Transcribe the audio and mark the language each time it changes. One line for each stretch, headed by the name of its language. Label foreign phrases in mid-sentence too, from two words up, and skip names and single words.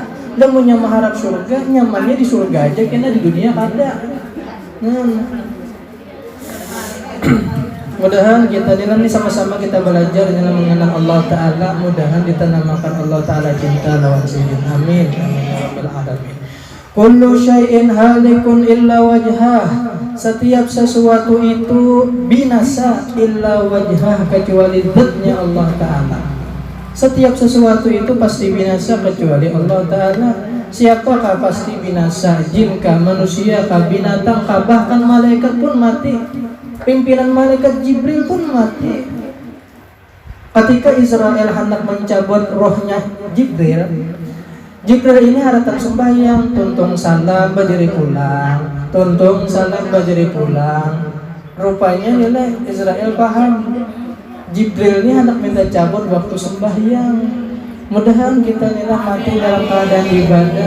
Banjar: Lamunya mengharap surga, nyamannya di surga aja, kena di dunia kada. Mudahan kita ini sama-sama kita belajar dalam mengenal Allah Ta'ala. Mudahan ditanamkan Allah Ta'ala cinta lawan sidin. Amin.
Arabic: كل شيء هالك إلا وجهه.
Banjar: Setiap sesuatu itu binasa
Arabic: إلا وجهه,
Banjar: kecuali zatnya Allah Ta'ala. Setiap sesuatu itu pasti binasa kecuali Allah Ta'ala. Siapakah pasti binasa? Jin kah, manusia kah, binatang kah, bahkan malaikat pun mati. Pimpinan malaikat Jibril pun mati. Ketika Israel hendak mencabut rohnya Jibril ini haratan sembahyang, tuntung salam berdiri pulang, tuntung salam berdiri pulang. Rupanya nilai Israel paham Jibril ini hendak minta cabut waktu sembahyang. Mudahan kita nilai mati dalam keadaan ibadah.